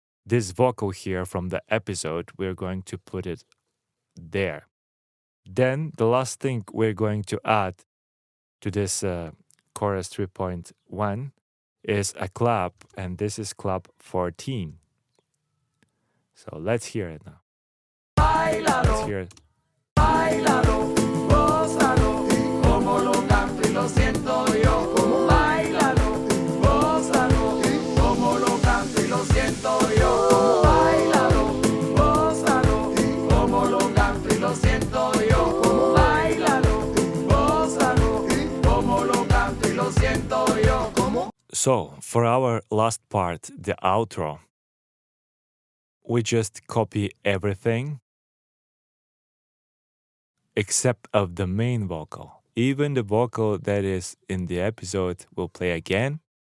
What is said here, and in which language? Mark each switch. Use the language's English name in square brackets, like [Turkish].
[English] This vocal here from the episode, we're going to put it there. Then the last thing we're going to add to this chorus 3.1 is a clap, and this is clap 14. So let's hear it now. Let's hear it. [Spanish] Báilalo, gózalo, como lo canto y lo siento yo. Báilalo, gózalo, como lo canto y lo siento yo. Báilalo, gózalo, como lo canto y lo siento yo. Báilalo, gózalo, como lo canto y lo siento yo. [English] So, for our last part, the outro, we just copy everything except of the main vocal. Even the vocal that is in the episode will play again.